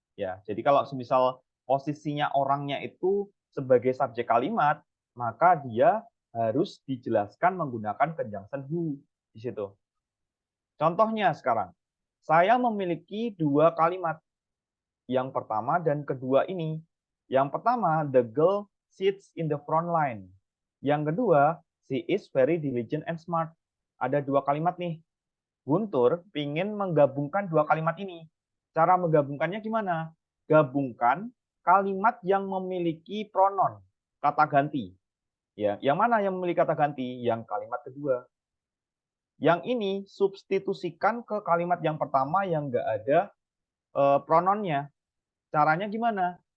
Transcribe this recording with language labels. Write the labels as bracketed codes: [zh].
[id] Ya, jadi kalau semisal posisinya orangnya itu sebagai subjek kalimat, maka dia harus dijelaskan menggunakan conjunction who di situ. Contohnya sekarang, saya memiliki 2 kalimat. Yang pertama dan kedua ini. Yang pertama, [en] the girl sits in the front line. [id] Yang kedua, [en] she is very diligent and smart. [id] Ada 2 kalimat nih. Guntur ingin menggabungkan 2 kalimat ini. Cara menggabungkannya gimana? Gabungkan kalimat yang memiliki pronoun, kata ganti. Ya, yang mana yang memiliki kata ganti? Yang kalimat kedua. Yang ini substitusikan ke kalimat yang pertama yang nggak ada pronounnya. Caranya gimana?